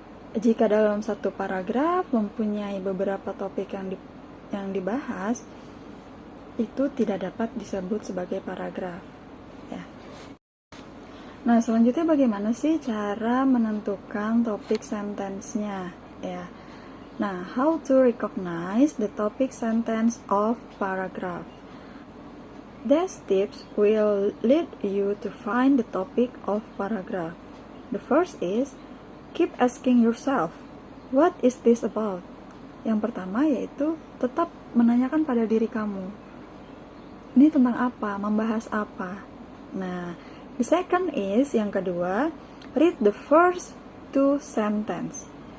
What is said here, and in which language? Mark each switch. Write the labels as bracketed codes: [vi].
[id] Jika dalam satu paragraf mempunyai beberapa topik yang dibahas, itu tidak dapat disebut sebagai paragraf. Ya. Nah, selanjutnya bagaimana sih cara menentukan topik sentence-nya? Ya. [en] Nah, how to recognize the topic sentence of paragraph? These tips will lead you to find the topic of paragraph. The first is, keep asking yourself, what is this about? [id] Yang pertama yaitu, tetap menanyakan pada diri kamu, ini tentang apa? Membahas apa? Nah, [en] the second is, [id] yang kedua, [en] read the first two sentences.